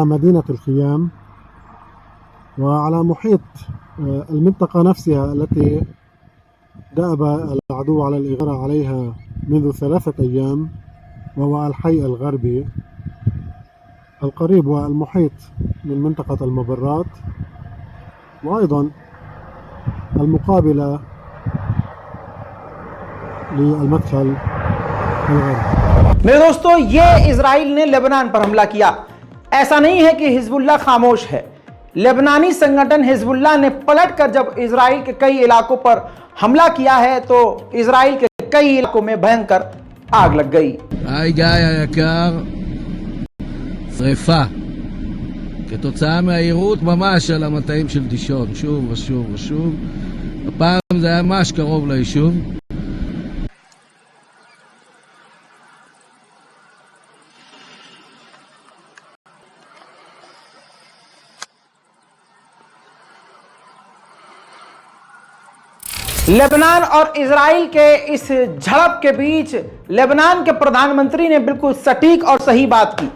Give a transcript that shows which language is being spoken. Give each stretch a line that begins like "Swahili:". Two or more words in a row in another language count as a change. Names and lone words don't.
Arabic: مدينة الخيام وعلى محيط المنطقة نفسها التي دأب العدو على الإغارة عليها منذ 3 أيام، وهو الحي الغربي القريب والمحيط من منطقة المبرات، وأيضا المقابلة للمدخل الغربي।
Hindi: मेरे दोस्तों, ये इजराइल ने लेबनान पर हमला किया। ऐसा नहीं है कि हिजबुल्लाह खामोश है। लेबनानी संगठन हिजबुल्लाह ने पलटकर जब इजराइल के कई इलाकों पर हमला किया है तो इजराइल के कई इलाकों में भयंकर आग लग गई।
Hebrew: היי גיא היקר, שריפה כתוצאה מהעירות ממש על המטעים של דישון, שוב ושוב ושוב. הפעם זה היה ממש קרוב ליישוב.
Hindi: लेबनान और इजराइल के इस झड़प के बीच लेबनान के प्रधानमंत्री ने बिल्कुल सटीक और सही बात की।